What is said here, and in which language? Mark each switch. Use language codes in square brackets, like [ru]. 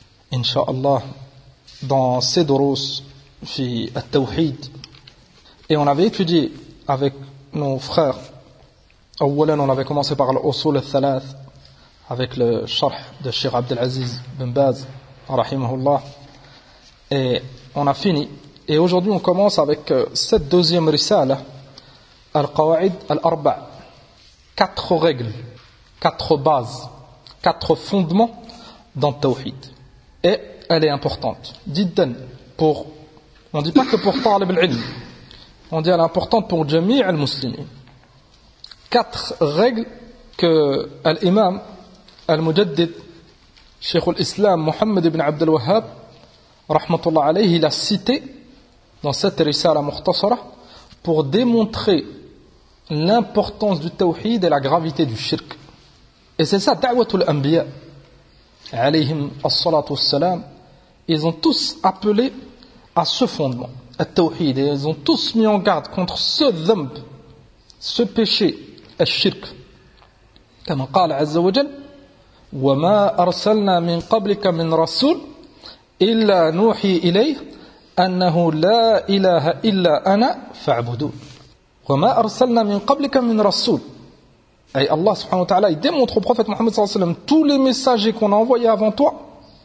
[fr] إن شاء الله dans ces دروس [ar] في التوحيد [fr] et on avait étudié avec nos frères اولا on avait commencé par الأصول الثلاث avec le charh de Cheikh Abdel Aziz Ben Baz, rahimahullah. Et on a fini. Et aujourd'hui, on commence avec cette deuxième risale, Al-Qawa'id Al-Arba'. Quatre règles, quatre bases, quatre fondements dans le Tawhid. Et elle est importante. Diddan, pour. On ne dit pas que pour Talib al-Ilm. On dit elle est importante pour Jami' al-Muslimin. Quatre règles que Al-Imam. Al-Mujaddid, Cheikh al-Islam, Mohammed ibn Abd al-Wahhab, rahmatullah alayhi, il a cité dans cette risala mukhtasara pour démontrer l'importance du tawhid et la gravité du shirk. Et c'est ça, da'watul anbiya, [ar] alayhim as-salatu wassalam, [fr] ils ont tous appelé à ce fondement, al-tawhid, et ils ont tous mis en garde contre ce dhamb, ce péché, al-shirk. [ar] Comme قال عز وجل, وما أرسلنا من قبلك من رسول إلا نوحي إليه أنه لا إله إلا أنا فاعبدون وما أرسلنا من قبلك من رسول أي الله سبحانه وتعالى [fr] démontre au prophète [ar] محمد صلى الله عليه وسلم [fr] tous les messagers qu'on a envoyés avant toi